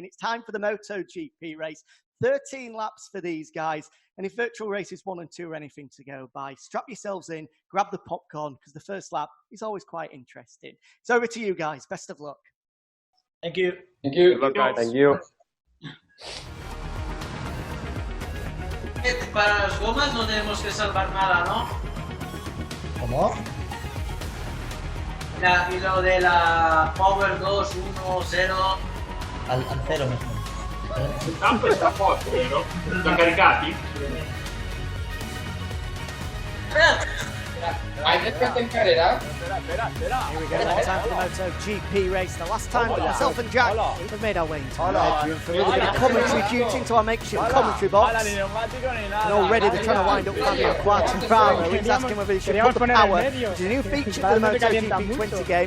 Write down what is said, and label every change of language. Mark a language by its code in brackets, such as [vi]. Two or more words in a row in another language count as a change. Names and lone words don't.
[en] It's time for the MotoGP race. 13 laps for these guys. And if virtual races 1 and 2 are anything to go by, strap yourselves in, grab the popcorn, because the first lap is always quite interesting. So over to you guys. Best of luck. Thank you. Thank you. Good luck, guys. Thank you. [es] Para las gomas no tenemos que salvar nada, ¿no? ¿Cómo? Y lo de la Power 2, 1, 0. Al 0 mejor. [it] Il campo sta forte, vero? Sono caricati? Hai detto in carrera? [en] Here we go, one time for the MotoGP race. The last time that myself and Jack have made our way into the bedroom for a little bit of commentary duty into our makeshift commentary box. And already they're trying to wind up Fabio Quartararo. He's asking whether he should put the power, which is a new feature for the MotoGP 20 game.